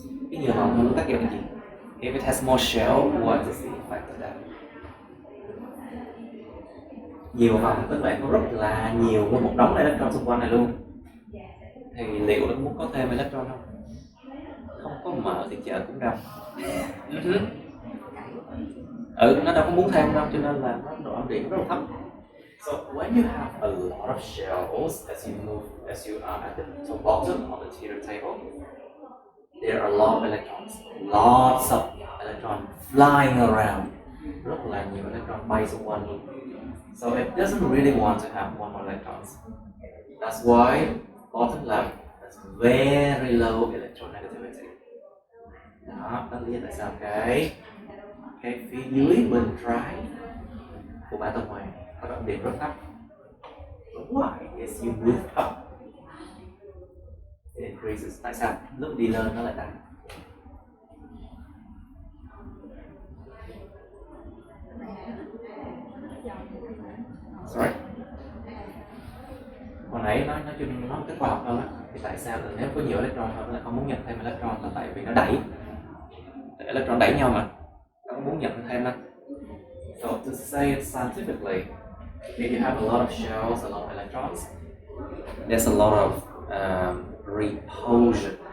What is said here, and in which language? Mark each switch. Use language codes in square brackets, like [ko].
[vi] Cái nhiều màu hơn tác dụng gì? [en] If it has more shell, what is the effect of that? [vi] Nhiều vòng tức là có rất là nhiều với một đống electron xung quanh này luôn. Thì liệu nó muốn có thêm electron không? Không có mở thì chợ cũng đông. Nó đâu có muốn thêm đâu, cho nên là nó độ âm điện rất là thấp. [en] So when you have a lot of shells as you are at the bottom of the periodic table, there are a lot of electrons, lots of electrons flying around. [vi] Rất là nhiều electron bay xung quanh luôn. [en] So it doesn't really want to have one more electrons. That's why bottom left has very low electronegativity. [vi] Đó, đó là lý do tại sao cái phía dưới bên trái của bã tuần hoàn có độ âm điện rất thấp. [en] Why is you move up it increases? [vi] Tại sao lúc đi lên nó lại tăng? [en] Sorry. [vi] Hồi nãy nói chung nó cái khoa học hơn á, thì tại sao là nếu có nhiều electron hơn là không muốn nhận thêm electron là tại vì nó đẩy electron đẩy nhau mà, nó không muốn nhận thêm đâu. [en] So to say it scientifically, if you have a lot of shells, a lot of electrons, there's a lot of repulsion.